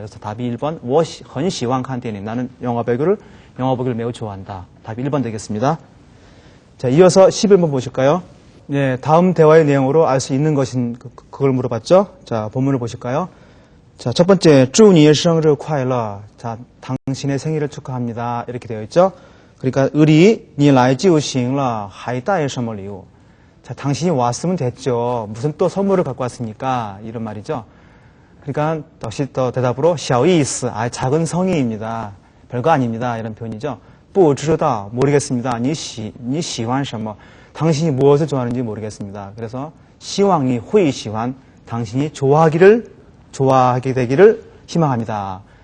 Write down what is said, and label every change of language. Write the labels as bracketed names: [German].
[Korean] 그래서 답이 1번 [Chinese] 我很喜欢看电影 [Korean] 나는 영화 보기를 매우 좋아한다. 답이 1번 되겠습니다. 자, 이어서 11번 보실까요? 네, 다음 대화의 내용으로 알 수 있는 것인 그걸 물어봤죠. 자, 본문을 보실까요? 자, 첫 번째 [Chinese] 祝你生日快乐. [Korean] 자, 당신의 생일을 축하합니다. 이렇게 되어 있죠. 그러니까 의리 [Chinese] 你来就行了还带什么礼物? [Korean] 자, 당신이 왔으면 됐죠. 무슨 또 선물을 갖고 왔습니까? 이런 말이죠. 그러니까 역시 또 대답으로 [Chinese] 小意思, [Korean] 작은 성의입니다. 별거 아닙니다. 이런 표현이죠. 不知道, 모르겠습니다. [Chinese] 你喜欢什么? [Korean] 당신이 무엇을 좋아하는지 모르겠습니다. 그래서 [Chinese] 希望你会喜欢, [Korean] 당신이 좋아하게 되기를 희망합니다.